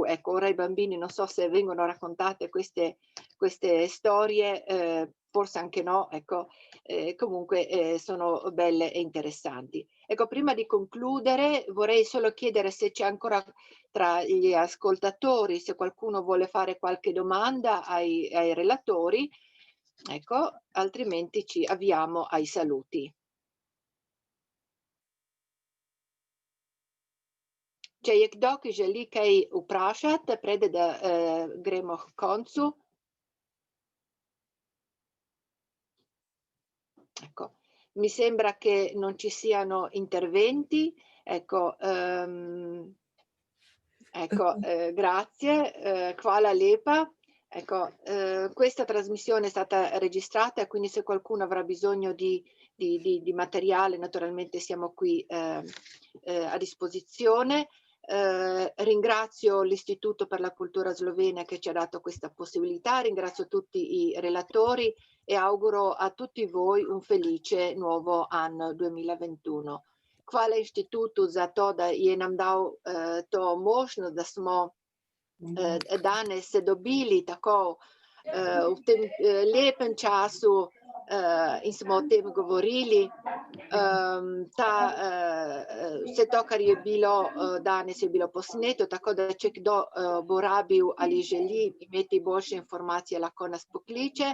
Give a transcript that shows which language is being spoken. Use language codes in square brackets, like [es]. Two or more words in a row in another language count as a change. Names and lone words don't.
[it] Ecco, ora i bambini non so se vengono raccontate queste storie, forse anche no, ecco, comunque sono belle e interessanti. Ecco, prima di concludere vorrei solo chiedere se c'è ancora tra gli ascoltatori, se qualcuno vuole fare qualche domanda ai relatori. Ecco, altrimenti ci avviamo ai saluti. [sl] Čejek dok želi kaj vprašati, prede da gremo h koncu. [it] Ecco, mi sembra che non ci siano interventi. Ecco, grazie. [sl] Hvala lepa. [it] Ecco, questa trasmissione è stata registrata, quindi se qualcuno avrà bisogno di materiale, naturalmente siamo qui a disposizione. Ringrazio l'Istituto per la Cultura Slovena che ci ha dato questa possibilità, ringrazio tutti i relatori e auguro a tutti voi un felice nuovo anno 2021. [sl] Hvala inštitutu za to, da je nam dal to možnost, da smo danes se dobili tako v tem lepem času in smo o tem govorili. Vse to, kar je bilo danes, je bilo posneto, tako da če kdo bo rabil ali želi imeti boljše informacije, lahko nas pokliče.